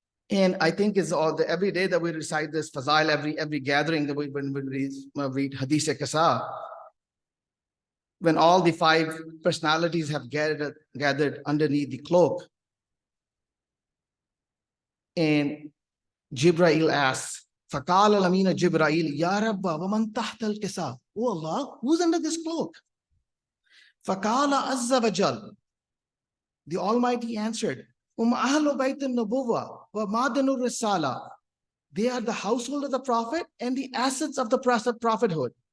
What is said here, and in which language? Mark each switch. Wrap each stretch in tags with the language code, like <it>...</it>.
<en>And I think it's every day that we recite this Fazail, every gathering that when we read Hadith al-Qasa, when all the 5 personalities have gathered underneath the cloak, and Jibreel asks,</en> <ar>فَقَالَ الْأَمِينَ جِبْرَائِيلِ يَا رَبَّ وَمَنْ تَحْتَ الْكِسَى.</ar> <en>Oh Allah, who's under this cloak?</en> <ar>فَقَالَ عَزَّ وَجَلَّ.</ar> <en>The Almighty answered,</en> <ar>أَهْلُ بَيْتِ النُّبُوَّةِ وَمَعْدَنُ الرِّسَالَةِ.</ar> <en>They are the household of the Prophet and the assets of the prophethood.</en>